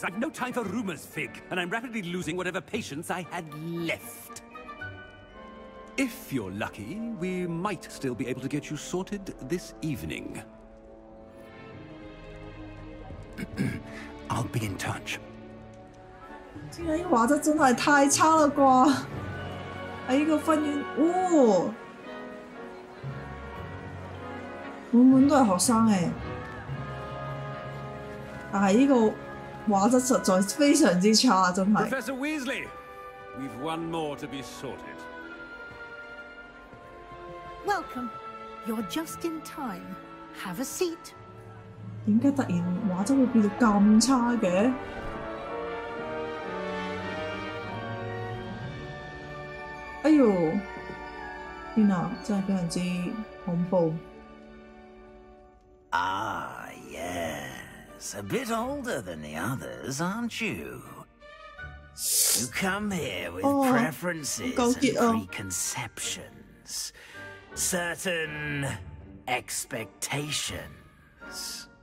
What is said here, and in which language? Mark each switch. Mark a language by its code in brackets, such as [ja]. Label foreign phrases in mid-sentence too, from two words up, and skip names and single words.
[en] I've no time for rumors, Fig, and I'm rapidly losing whatever patience I had left. If you're lucky, we might still be able to get you sorted this evening. I'll be in touch. [yue] 天啊！呢個畫質真係太差啦啩！喺呢個分院，哦，滿滿都係學生誒，但係呢個畫質實在非常之差，真係。 [en] Professor Weasley, we've one more to be sorted. Welcome. You're just in time. Have a seat. [yue] 點解突然畫質會變到咁差嘅？哎呦！天啊，真係非常之恐怖。 [en] Ah, yes. A bit older than the others, aren't you? You come here with preferences and preconceptions. Certain expectations.